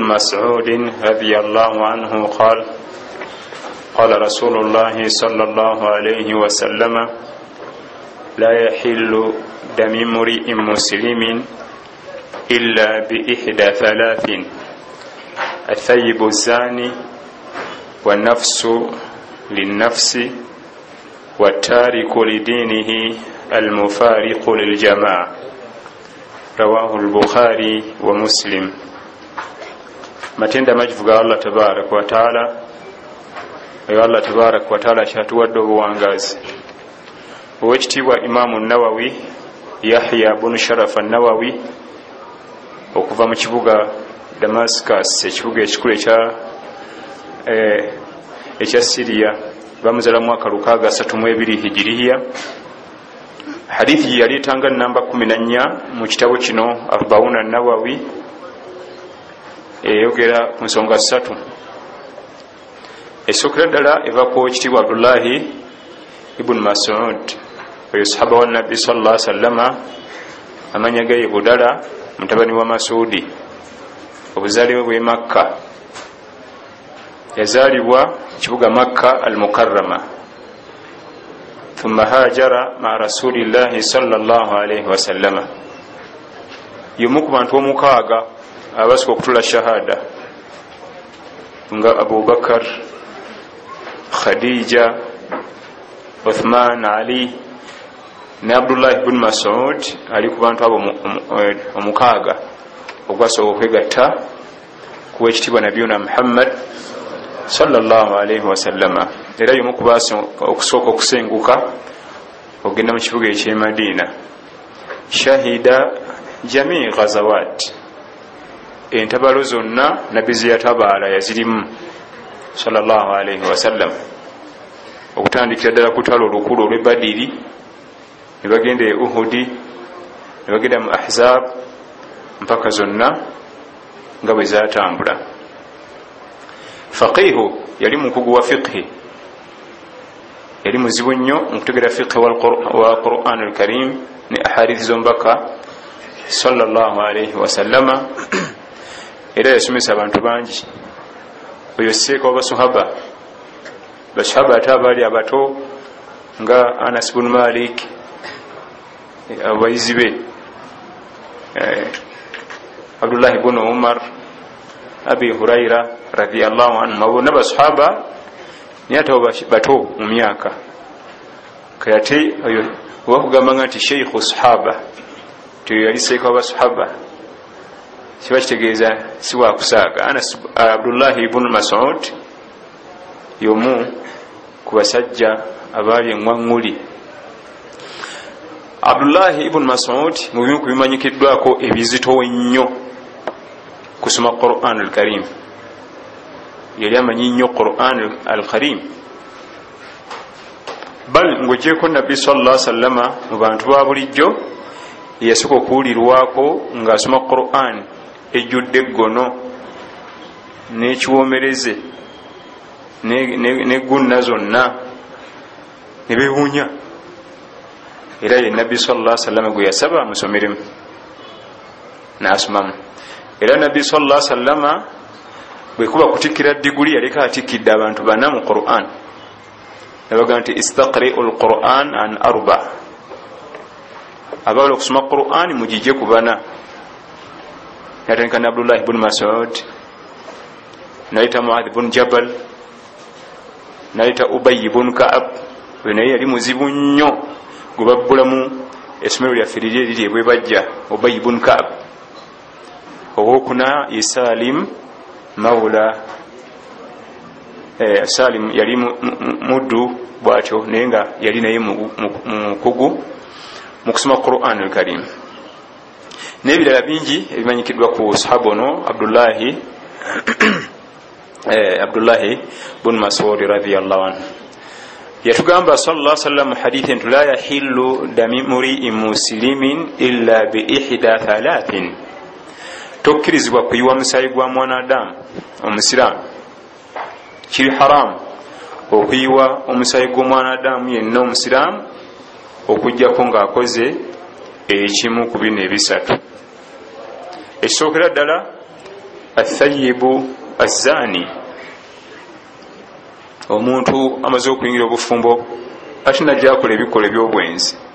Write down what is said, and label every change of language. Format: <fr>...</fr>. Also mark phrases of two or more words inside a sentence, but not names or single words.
<ar>مسعود رضي الله عنه قال: قال رسول الله صلى الله عليه وسلم: لا يحل دم امرئ مسلم إلا بإحدى ثلاث: الثيب الزاني، والنفس للنفس، والتارك لدينه المفارق للجماعة. رواه البخاري ومسلم.</ar> <lg>matenda majivuga</lg> <ar>الله تبارك وتعالى.</ar> <lg>Ayo</lg> <ar>الله تبارك وتعالى</ar> <lg>kyatuwadde obuwangazi. Owekitiibwa Imaamu Nawawi Yahya ibn Sharaf an-Nawawi okuva mu kibuga Damascus, ekibuga ekikulu ekya Syria, bamuzala mwaka 632 hijiriya. Hadithi yali tanga namba 14 mu kitabo kino Arbauna an-Nawawi, eyogera ku nsonga 3. Essookera ddala eva ku ekitiibwa Abdullahi ibn Mas'ud, oyo sahaba wa Nabbi</lg> <ar>صلى الله عليه وسلم,</ar> <lg>amanya ge Budala mutabani wa Masudi, obuzaalibwe bwe Makka. Yazaalibwa kibuga Makka al-Mukarrama,</lg> <ar>ثم هاجر مع رسول الله صلى الله عليه وسلم.</ar> <lg>Y'omu ku bantu omukaaga abasika okutula shahada nga Abu Bakar, Khadija, Uthman, Ali ne Abdullah ibn Mas'ud ali ku bantu abo omukaaga ogwasobola okwegatta ku wekitiibwa Nabiyuna Muhammad</lg> <ar>صلى الله عليه وسلم.</ar> <lg>Era y'omu ku okusooka okusenguka okugenda mu kibuga eky'e Madina.</lg> <ar>شهد جميع الغزوات,</ar> <lg>entabalo zonna Nabbi ze yatabaala yazirimu</lg> <ar>صلى الله عليه وسلم,</ar> <lg>okutandikira ddala ku lutalo olukulu olw'e Badiri, ne bagenda e Uhudi, ne bagenda mu Ahzab, mpaka zonna nga bwe zaatambula. Faqihu, yali mukugu wa fiqhi, yali muzibu nnyo mu kutegera fiqhi wa Qur'an al-Karim ne ahadithi z'omubaka</lg> <ar>صلى الله عليه وسلم.</ar> <lg>Era yasomesa abantu bangi. Oyo seeka w'abasahaba, basahaba ate abaali abato nga Anas ibn Malik, abayizi be Abdullah ibn Umar, Abi Huraira</lg> <ar>رضي الله عنه,</ar> <lg>bonna basahaba naye ate bato mu myaka. Kayate oyo wakugamba nga nti</lg> <ar>شيخ الصحابة,</ar> <lg>tiyo yali seeka w'abasahaba, kiba kitegeeza si wa kusaaga. Abdullah ibn Mas'ud y'omu ku basajja abaali eŋŋwaŋŋuli. Abdullah ibn Mas'ud mu bimu ku bimanyikiddwako ebizito ennyo kusoma Qur'an al-Karim. Yali amanyi nnyo Qur'an al-Karim, bal ng'ogyeko Nabbi</lg> <ar>صلى الله عليه وسلم</ar> <lg>mu bantu ba bulijjo yasooka okuwulirwako ng'asoma Qur'an ejjudde eggono n'ekiwoomereze n'eggunna zonna ne beewuunya. Era ye Nabbi</lg> <ar>صلى الله عليه وسلم</ar> <lg>gwe yasaba amusomeremu n'asomamu. Era Nabbi</lg> <ar>صلى الله عليه وسلم</ar> <lg>bwe kuba kutikkira diguli yaleka atikkidde abantu bana mu Qur'an, nabaga nti</lg> <ar>استقرئوا القرآن من أربعة,</ar> <lg>abawala okusoma Qur'an mugijje ku bana. Yatandika ne Abdullah ibn Mas'ud, nayita Mu'adh ibn Jabal, nayita Ubay ibn Ka'ab, we naye yali muzibu nnyo gwe babbulamu essomero lyaffe liri eriri ebwe bajja, Ubay ibn Ka'ab. Owokuna ye Salim mawula, Salim yali muddu bw'atyo naye nga yali naye mukugu mu kusoma Qur'an al-Karim. n'ebirala bingi ebimanyikiddwa ku sahaba ono Abdullahi bun Mas'ud</lg> <ar>رضي الله عنه.</ar> <lg>Yatugamba</lg> <ar>صلى الله عليه وسلم حديثا لا يحل دم امرئ مسلم إلا بإحدى ثلاث,</ar> <lg>tokkirizibwa kuyiwa musayi gwa mwanadamu omusiraamu, kiri haramu okuyiwa omusayi gw'omwanadamu yenna omusiraamu okujjako ng'akoze ekimu ku bino ebisatu. Ekisookera ddala</lg> <ar>الثيب الزاني,</ar> <lg>omuntu amaze okuyingira obufumbo ate najja akola ebikolwa eby'obwenzi.</lg>